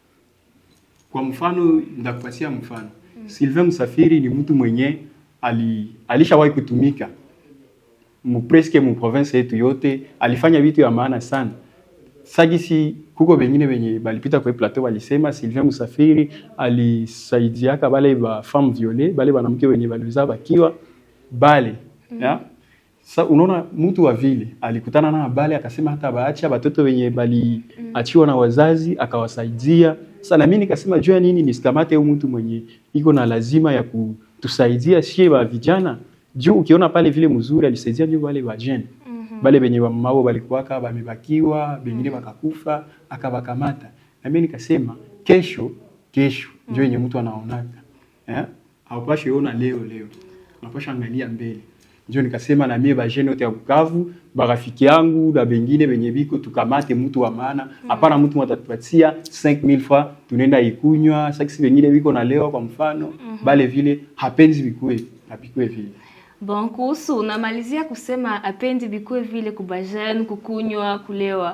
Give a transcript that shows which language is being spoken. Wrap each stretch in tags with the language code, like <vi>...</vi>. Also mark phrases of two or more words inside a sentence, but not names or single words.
<sw>Yeah? Kwa mfano ndakupatia mfano. Sylvain Musafiri ni mtu mwenye alishawahi kutumika presque mu province yetu yote, alifanya vitu ya maana sana. Sagisi kuko bengine benye balipita kwa plateau walisema Sylvain Musafiri alisaidiaka bale ba</sw> <fr>femme violée,</fr> <sw>bale banamke wenye baliza bakiwa bale. Ya? Sasa unaona mtu wa vile alikutana na bale akasema hata baacha batoto wenye bali achiwa na wazazi akawasaidia. Sasa na mimi nikasema jua nini nisikamate huyu mtu mwenye iko na lazima ya kutusaidia sie ba vijana. Juu ukiona pale vile mzuri alisaidia juu wale wa jeune. Bale benye wa mao balikuwaka bamebakiwa, bengine bakakufa, akabakamata. Na mimi nikasema kesho ndio yenye mtu anaonaka. Haupashi ona leo. Unapasha angalia mbele. Ndio nikasema na mimi ba jeune wote ya Bukavu, barafiki yangu na bengine benye biko tukamate mtu wa maana. Hapana mtu mwatatupatia 5000 francs tunaenda ikunywa, sasa bengine biko na leo kwa mfano, bale vile hapenzi bikue vile. Bon, kuhusu unamalizia kusema apendi bikue vile kubajene, kukunywa, kulewa.</sw>